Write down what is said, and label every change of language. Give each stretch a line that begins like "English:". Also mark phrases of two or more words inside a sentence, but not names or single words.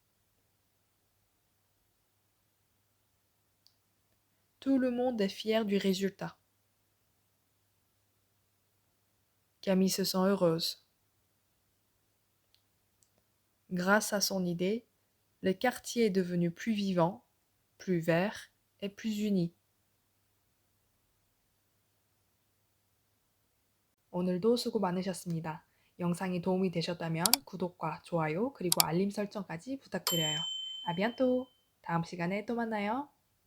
French: Tout le monde est fier du résultat. Camille se sent heureuse. Grâce à son idée, le quartier est devenu plus vivant, plus vert et plus uni.
Korean: 오늘도 수고 많으셨습니다. 영상이 도움이 되셨다면 구독과 좋아요 그리고 알림 설정까지 부탁드려요.
French: à bientôt!
Korean: 다음 시간에 또 만나요.